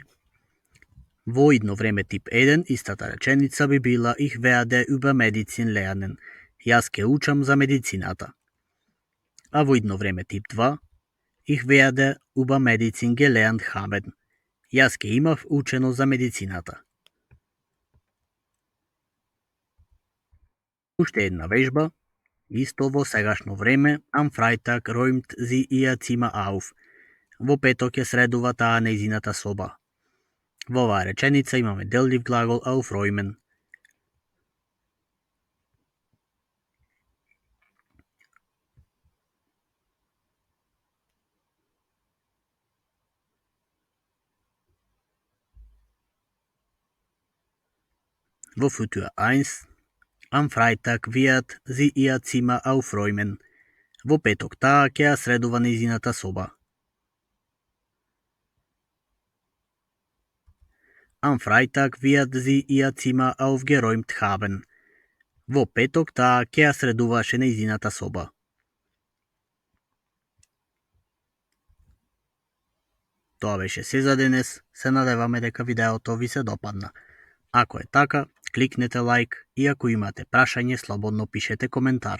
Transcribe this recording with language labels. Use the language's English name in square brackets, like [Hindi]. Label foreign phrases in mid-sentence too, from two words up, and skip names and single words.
[Macedonian] Во идно време тип 1, истата реченица би била [German] Ich werde über Medizin lernen. [Macedonian] Јас ке учам за медицината. А во идно време тип 2, [German] Ich werde über Medizin gelernt haben. [Macedonian] Јас ке имав учено за медицината. Уште една вежба, исто во сегашно време, [German] am Freitag räumt sie ihr Zimmer auf. [Macedonian] Во петок ќе средува таа нејзината соба. Во оваа реченица имаме деллив глагол aufräumen. Во Futur 1, [German] am Freitag wird sie ihr Zimmer aufräumen. [Macedonian] Во петок таа ќе ја средува нејзината соба. [German] Am Freitag wird sie ihr Zimmer aufgeräumt haben. [Macedonian] Во петок таа ќе ја средуваше нејзината соба. Тоа беше се за денес. Се надеваме дека видеото ви се допадна. Ако е така, кликнете лайк и ако имате прашање, слободно пишете коментар.